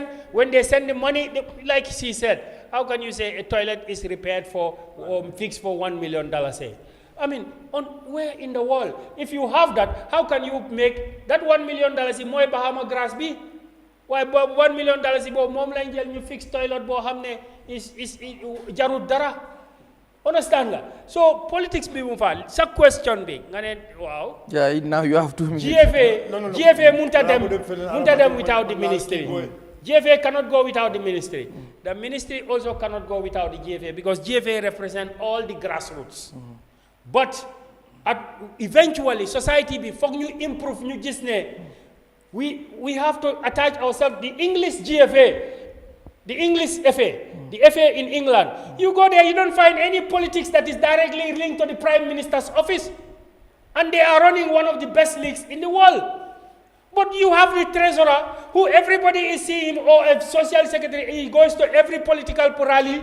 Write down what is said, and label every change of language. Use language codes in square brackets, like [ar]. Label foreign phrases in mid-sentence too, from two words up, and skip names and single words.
[en] When they send the money, like she said, how can you say a toilet is repaired for, fixed for $1 million, say? I mean, where in the world? If you have that, how can you make that $1 million in Moy Bahama grass be? Why $1 million is [wo] mom la njël ñu [en] fix toilet [wo] bo xamné is jarut dara. Understand nga? So politics bi mu fa sa question bi nga ne wow. [en] Yeah, now you have 2 minutes. GFA [wo] munta dem [en] without the ministry. GFA cannot go without the ministry. The ministry also cannot go without the GFA because GFA represent all the grassroots. But eventually society [wo] bi fokk ñu [en] improve [wo] ñu gis ne [en] we have to attach ourselves. The English GFA, the English FA, the FA in England. You go there, you don't find any politics that is directly linked to the Prime Minister's office. And they are running one of the best leagues in the world. But you have the treasurer, who everybody is seeing, or a social secretary, he goes to every political rally.